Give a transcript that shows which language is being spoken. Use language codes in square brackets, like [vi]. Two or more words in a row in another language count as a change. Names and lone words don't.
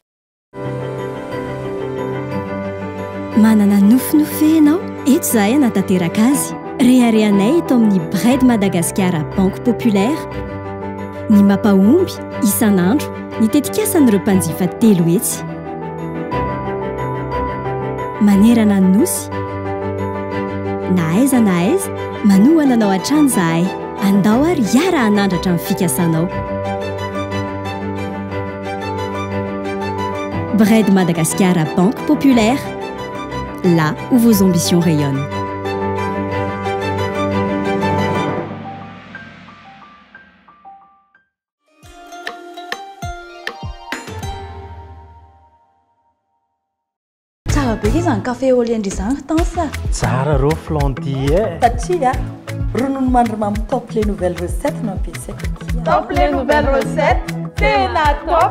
[mg] manana nofinofy ianao eto izahay anatanteraka azy reharehanay eto amin'ny Bray de Madagascar Banque Populaire ny mampahomby isan'andro ny tetikasa n'ireo mpanjifa telo etsy manerana ny nosy na aiza manohana anao hatrany zahay andao ary hiara hanandratra amin'ny fikasanao. [fr] Bred Madagascar à Banque Populaire, là où vos ambitions rayonnent. [mg] Tsara be izy ny [fr] café au lait [mg] ndrizany tansa. Tsara rô flandy e. Satria ronono mandry [fr] top les nouvelles recettes [mg] nampiasaiko. [fr] Top les nouvelles recettes, [mg] tena top.